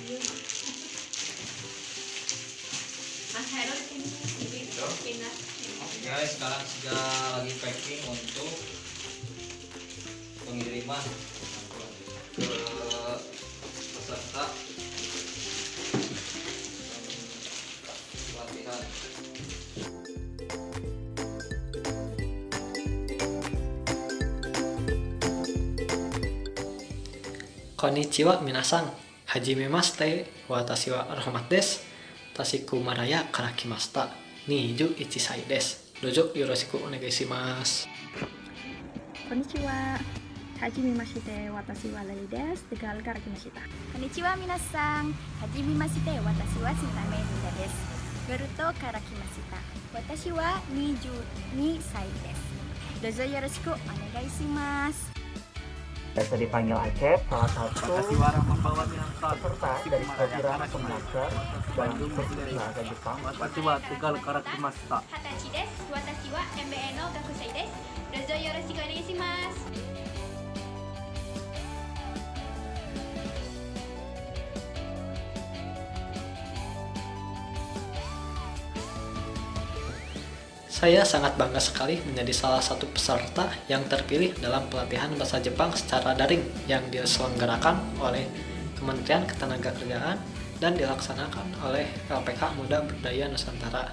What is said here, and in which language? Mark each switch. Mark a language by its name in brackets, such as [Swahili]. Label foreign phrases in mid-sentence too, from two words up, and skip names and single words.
[Indonesian] Mas Hairul ini pindah Guys, sekarang sudah lagi packing untuk pengiriman ke peserta pelatihan. [Japanese] こんにちは皆さん、はじめまして、私はRahmatです、Tashiku Marayaから来ました、二十一歳です. どうぞよろしくお願いします. こんにちは、はじめまして、私はLaliです、Tegalから来ました. こんにちは皆さん、はじめまして、私はShintame Rindaです、Garutoから来ました. 私は二十二歳です。どうぞよろしくお願いします. [Indonesian] Biasa dipanggil Acep, salah satu peserta dari program Kemenaker Bandung Berbagai Bahasa Jepang. [Japanese] 私はTegalから来ました. 二十歳です. 私はMBAの学生です。どうぞよろしくお願いします. [Indonesian] Saya sangat bangga sekali menjadi salah satu peserta yang terpilih dalam pelatihan bahasa Jepang secara daring yang diselenggarakan oleh Kementerian Ketenagakerjaan dan dilaksanakan oleh LPK Muda Berdaya Nusantara.